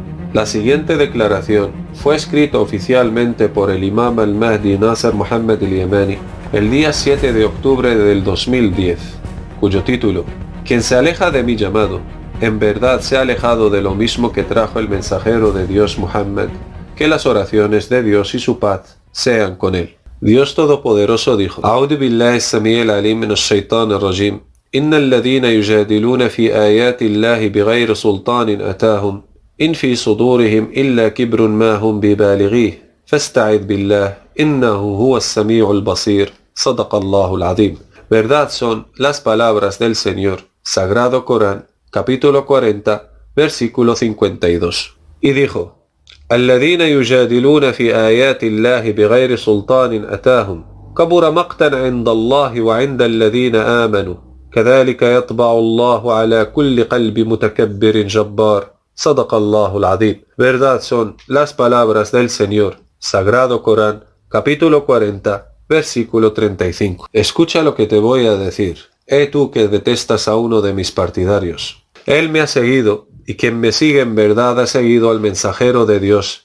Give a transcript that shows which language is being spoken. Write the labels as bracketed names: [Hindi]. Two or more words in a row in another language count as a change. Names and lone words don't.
[Spanish] La siguiente declaración fue escrita oficialmente por el Imam al-Mahdi Nasser Muhammad al-Yamani el día 7 de octubre del 2010, cuyo título: Quien se aleja de mi llamado, en verdad se ha alejado de lo mismo que trajo el mensajero de Dios Muhammad, que las oraciones de Dios y su paz sean con él. Dios Todopoderoso dijo: [Arabic] أعوذ بالله السميع العليم من الشيطان الرجيم. إن الذين يجادلون في آيات الله بغير سلطان أتاهم إن في صدورهم إلا كبر ما هم ببالغيه فاستعذ بالله إنه هو السميع البصير. صدق الله العظيم. [Spanish] Verdad son las palabras del Señor, Sagrado Corán, capítulo 40, versículo 52. Y dijo: [Arabic] الذين يجادلون في آيات الله بغير سلطان أتاهم كبر مقتا عند الله وعند الذين آمنوا كذلك يطبع الله على كل قلب متكبر جبار. صدق الله العظيم. [Spanish] Verdad son las palabras del Señor, Sagrado Corán, capítulo 40, versículo 35. Escucha lo que te voy a decir, tú que detestas a uno de mis partidarios. Él me ha seguido, y quien me sigue en verdad ha seguido al mensajero de Dios.